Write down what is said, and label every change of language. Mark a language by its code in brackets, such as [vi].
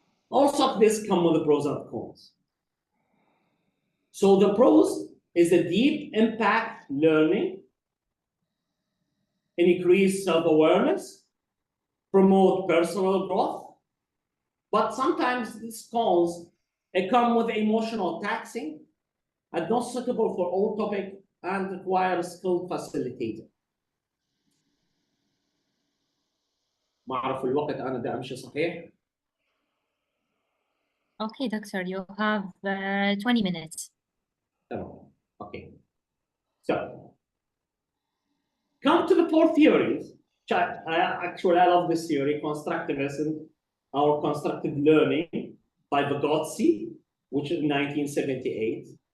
[en] Also, this comes with the pros and cons. So the pros is the deep impact learning, increase self-awareness, promote personal growth, but sometimes these cons come with emotional taxing and not suitable for all topics and require skilled facilitator. [ar] ما أعرف الوقت أنا بدي أمشي صحيح؟ [en] Okay, doctor, you have 20 minutes. Oh, okay. So, come to the four theories. Actually, I love this theory, constructivism, or constructive learning by Vygotsky, which is 1978.